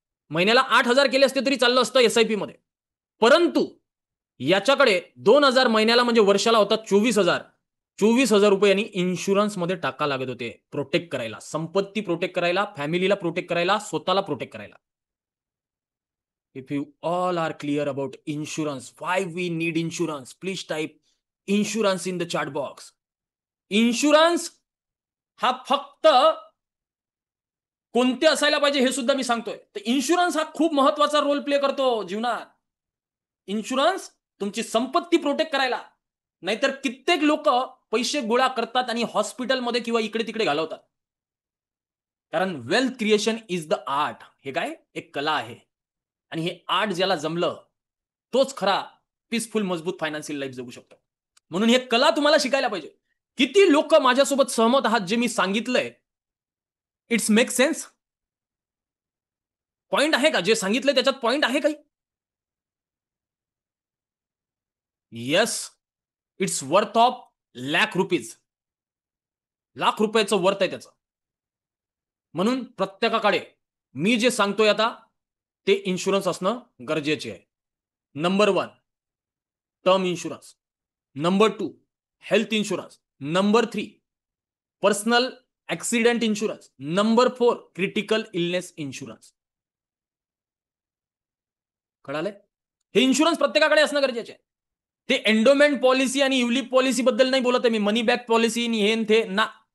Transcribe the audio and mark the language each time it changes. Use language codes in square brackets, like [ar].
[mr] महिन्याला 8,000 केले असते तरी चाललं असतं एसआयपी मध्ये. परंतु याच्याकडे 2,000 महिन्याला म्हणजे वर्षाला होता 24,000. 24,000 रुपये यांनी इन्शुरन्स मध्ये टाका लागत होते, प्रोटेक्ट करायला, संपत्ती प्रोटेक्ट करायला, फॅमिलीला प्रोटेक्ट करायला, स्वतःला प्रोटेक्ट करायला. [en] If you all are clear about insurance, why we need insurance, please type insurance in the chat box. [mr] Insurance हा फक्त कोणते असायला पाहिजे हे सुद्धा मी सांगतोय. तर इन्शुरन्स हा खूप महत्वाचा रोल प्ले करतो जीवनात. इन्शुरन्स तुमची संपत्ती प्रोटेक्ट करायला. नाहीतर कित्येक लोक पैसे गोळा करतात आणि हॉस्पिटलमध्ये किंवा इकडे तिकडे घालवतात. कारण [en] Wealth creation is the art. [mr] हे काय? एक कला आहे. आणि हे आर्ट ज्याला जमलं तोच खरा पीसफुल मजबूत फायनान्शियल लाईफ जगू शकतो. म्हणून हे कला तुम्हाला शिकायला पाहिजे. किती लोक माझ्यासोबत सहमत आहात जे मी सांगितलंय? [en] It's make sense? [mr] पॉइंट आहे का? जे सांगितलंय त्याच्यात पॉइंट आहे काही? [en] Yes, it's worth of lakh rupees. [mr] Lakh रुपयाचं वर्थ आहे त्याचं. म्हणून प्रत्येकाकडे मी जे सांगतोय आता ते इन्शुरन्स असणं गरजेचे आहे. Number 1 term insurance, number 2 health insurance, number 3 personal accident insurance, number 4 critical illness insurance. कळाले? हे इन्शुरन्स प्रत्येकाकडे असणं गरजेचे आहे. ते एंडोमेंट पॉलिसी आणि युलिप पॉलिसी बद्दल नाही बोलत आहे मी. मनी बॅक पॉलिसी आणि हे ते ना.